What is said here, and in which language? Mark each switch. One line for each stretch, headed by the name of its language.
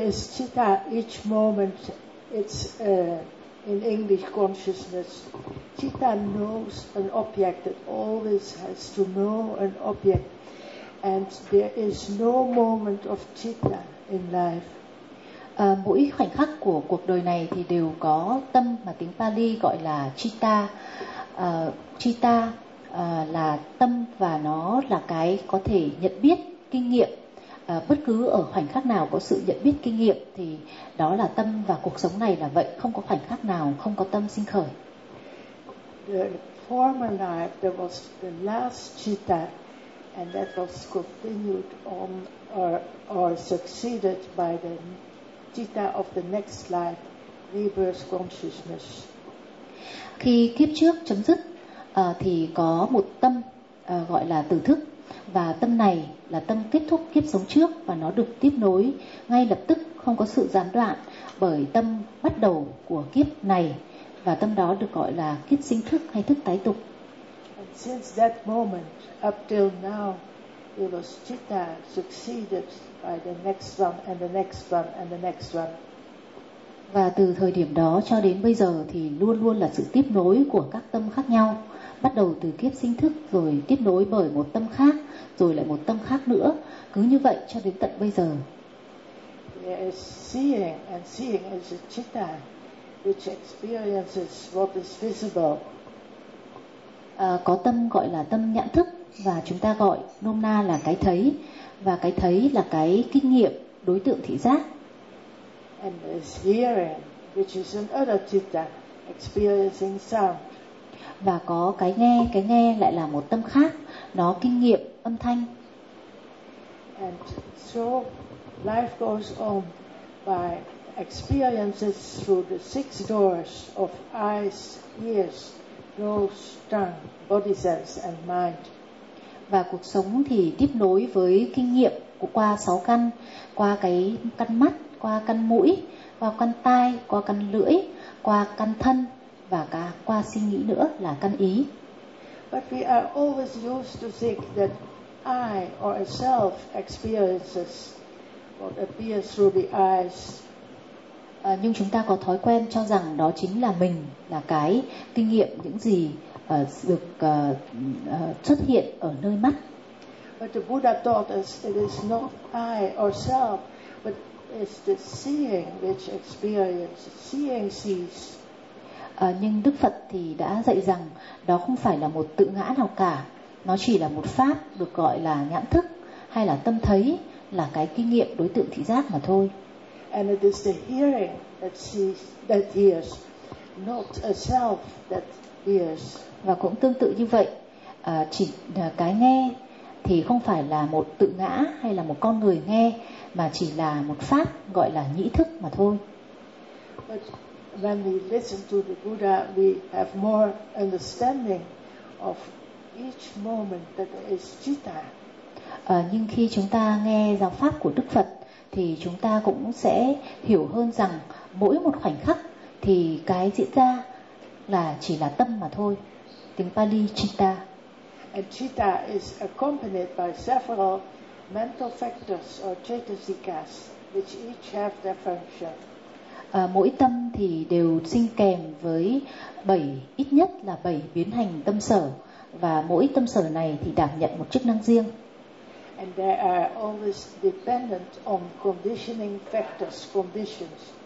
English: Yes, citta, each moment, it's in English consciousness. Citta knows an object, it always has to know an object. And there is no moment of citta in life.
Vietnamese: Mỗi khoảnh khắc của cuộc đời này thì đều có tâm mà tiếng Pali gọi là citta. Citta là tâm và nó là cái có thể nhận biết kinh nghiệm. Bất cứ ở khoảnh khắc nào có sự nhận biết kinh nghiệm thì đó là tâm, và cuộc sống này là vậy, không có khoảnh khắc nào không có tâm sinh khởi.
English: The former life, there was the last citta, and that was continued on or succeeded by the citta of the next life, rebirth consciousness.
Vietnamese: Khi kiếp trước chấm dứt thì có một tâm gọi là tử thức, và tâm này là tâm kết thúc kiếp sống trước, và nó được tiếp nối ngay lập tức, không có sự gián đoạn, bởi tâm bắt đầu của kiếp này, và tâm đó được gọi là kiếp sinh thức hay thức tái tục.
English: And since that moment up till now, it was citta succeeded by the next one and the next one and the next one.
Vietnamese: Và từ thời điểm đó cho đến bây giờ thì luôn luôn là sự tiếp nối của các tâm khác nhau, bắt đầu từ kiếp sinh thức rồi tiếp nối bởi một tâm khác, rồi lại một tâm khác nữa, cứ như vậy cho đến tận bây giờ.
English: There is seeing, and seeing is a citta which experiences what is visible.
Vietnamese: Có tâm gọi là tâm nhãn thức, và chúng ta gọi nôm na là cái thấy, và cái thấy là cái kinh nghiệm đối tượng thị giác.
English: And there is hearing, which is another citta, experiencing sound.
Vietnamese: và có cái nghe lại là một tâm khác, nó kinh nghiệm âm thanh.
English: And so life goes on by experiences through the six doors of eyes, ears, nose, tongue, body sense and mind.
Vietnamese: Và cuộc sống thì tiếp nối với kinh nghiệm của qua sáu căn, qua cái căn mắt, qua căn mũi, qua căn tai, qua căn lưỡi, qua căn thân và cả qua suy nghĩ nữa là căn ý.
English: But we are always used to think that I or a self experiences what appears through the eyes.
Vietnamese: Nhưng chúng ta có thói quen cho rằng đó chính là mình, là cái kinh nghiệm, những gì được xuất hiện ở nơi mắt.
English: But the Buddha taught us it is not I or self, but it's the seeing which experiences. Seeing sees.
Vietnamese: Nhưng Đức Phật thì đã dạy rằng đó không phải là một tự ngã nào cả. Nó chỉ là một pháp được gọi là nhãn thức hay là tâm thấy, là cái kinh nghiệm đối tượng thị giác mà thôi.
English: And it is the hearing that sees, that hears, not a self that hears.
Vietnamese: Và cũng tương tự như vậy, chỉ cái nghe thì không phải là một tự ngã hay là một con người nghe, mà chỉ là một pháp gọi là nhĩ thức mà thôi.
English: But when we listen to the Buddha, we have more understanding of each moment that is citta.
Vietnamese: Nhưng khi chúng ta nghe giáo pháp của Đức Phật thì chúng ta cũng sẽ hiểu hơn rằng mỗi một khoảnh khắc thì cái diễn ra là chỉ là tâm mà thôi. Tiếng Pali citta.
English: And citta is accompanied by several mental factors or chetasikas which each have their function.
Vietnamese: Mỗi tâm thì đều sinh kèm với bảy, ít nhất là bảy biến hành tâm sở, và mỗi tâm sở này thì đảm nhận một chức năng riêng.
English: And they are always dependent on conditioning factors, conditions.